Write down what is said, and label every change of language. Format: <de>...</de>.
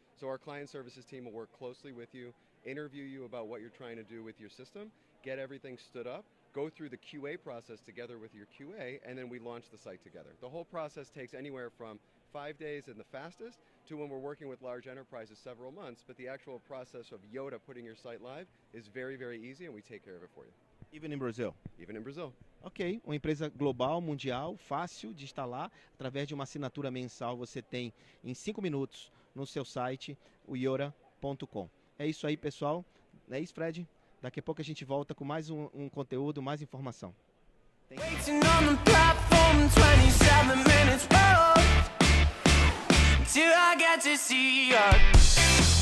<en>So our client services team will work closely with you, interview you about what you're trying to do with your system, get everything stood up, go through the QA process together with your QA, and then we launch the site together. The whole process takes anywhere from 5 days in the fastest to when we're working with large enterprises several months, but the actual process of Yottaa putting your site live is very, very easy and we take care of it for you. Even in Brazil? Even in Brazil.</en> <pt>Ok, uma empresa global, mundial, fácil de instalar, através de uma assinatura mensal você tem em 5 minutos no seu site, o yottaa.com. É isso aí, pessoal. É isso, Fred? Daqui a pouco a gente volta com mais um conteúdo, mais informação.</pt> <en>Waiting on the platform 27 minutes, till I get to see you.</en>